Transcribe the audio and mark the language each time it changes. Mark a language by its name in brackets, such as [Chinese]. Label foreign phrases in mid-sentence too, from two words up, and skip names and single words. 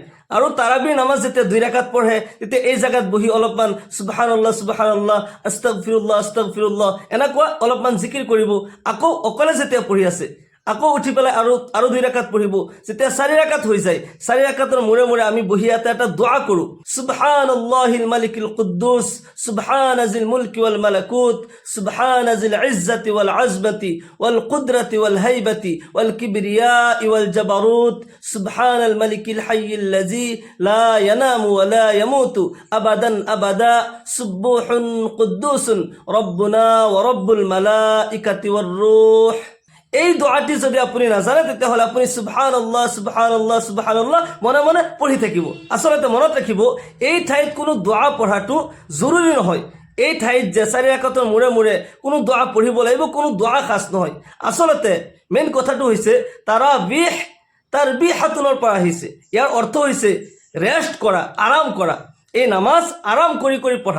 [Assamese] আৰু তাৰাবিৰ নামাজ যেতিয়া 2 ৰাকাত পঢ়ে, তেতিয়া এই জায়গাত বহি অলপমান [Arabic] سبحان الله سبحان الله أستغفر الله أستغفر الله [Assamese] এনেকুৱা অলপমান জিকিৰ কৰিব। আকৌ অকলে যেতিয়া পঢ়ি আছে, আকৌ উঠি পেলাই আৰু 2 ৰাকাত পঢ়িব। যেতিয়া 4 ৰাকাত হৈ যায়, 4 ৰাকাতৰ মূৰে মূৰে আমি বহি এটা দোয়া কৰো, [Arabic] سبحان الملك القدوس سبحان ذي الملك والملكوت سبحان ذي العزة والعظمة والقدرة والهيبة والكبرياء والجبروت سبحان الملك الحي الذي لا ينام ولا يموت أبدا أبدا سبوح قدوس ربنا ورب الملائكة والروح. [Assamese] এই দোয়াটি যদি আপুনি নাজানে, তেতিয়াহ'লে আপুনি [Arabic] سبحان الله سبحان الله سبحان الله [Assamese] মনে মনে পঢ়ি থাকিব। আচলতে মনত ৰাখিব, এই ঠাইত কোনো দোৱা পঢ়াটো জৰুৰী নহয়। এই ঠাইত যে 4 ৰাকাতৰ মূৰে মূৰে কোনো দোৱা পঢ়িব লাগিব, কোনো দোৱা খাস নহয়। আচলতে মেইন কথাটো হৈছে তাৰবিহাতুনৰ পৰা আহিছে। ইয়াৰ অৰ্থ হৈছে ৰেষ্ট কৰা, আৰাম কৰা। এই নামাজ আৰাম কৰি কৰি পঢ়া।